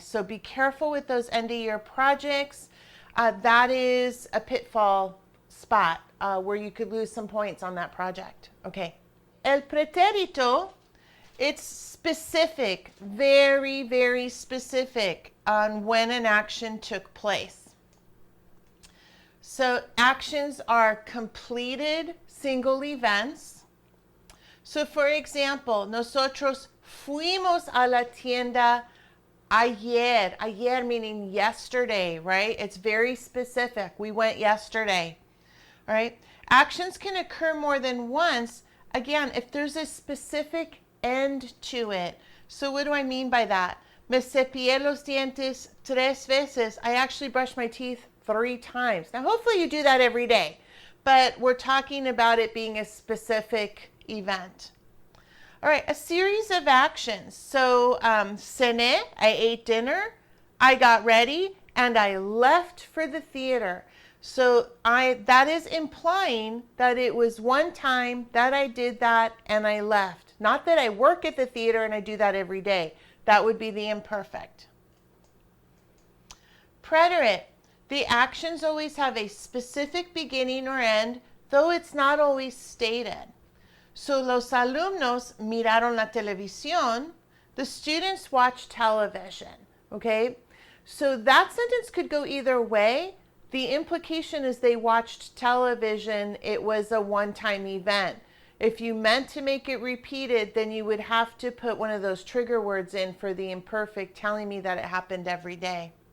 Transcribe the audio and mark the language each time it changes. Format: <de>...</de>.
<en>So be careful with those end of year projects. That is a pitfall spot where you could lose some points on that project. Okay. El pretérito, it's specific, very, very specific on when an action took place. So actions are completed single events. So for example,</en> <es>nosotros fuimos a la tienda ayer.</es> <en>Ayer meaning yesterday, right? It's very specific. We went yesterday, all right? Actions can occur more than once, again, if there's a specific end to it. So what do I mean by that?</en> <es>Me cepillé los dientes 3 veces.</es> <en>I actually brushed my teeth 3 times. Now, hopefully you do that every day, but we're talking about it being a specific event. All right, a series of actions. So, cené, I ate dinner, I got ready, and I left for the theater. So that is implying that it was one time that I did that and I left. Not that I work at the theater and I do that every day. That would be the imperfect. Preterite. The actions always have a specific beginning or end, though it's not always stated.</en> <es>So los alumnos miraron la televisión.</es> <en>The students watched television. Okay? So that sentence could go either way. The implication is they watched television. It was a one-time event. If you meant to make it repeated, then you would have to put one of those trigger words in for the imperfect, telling me that it happened every day.</en>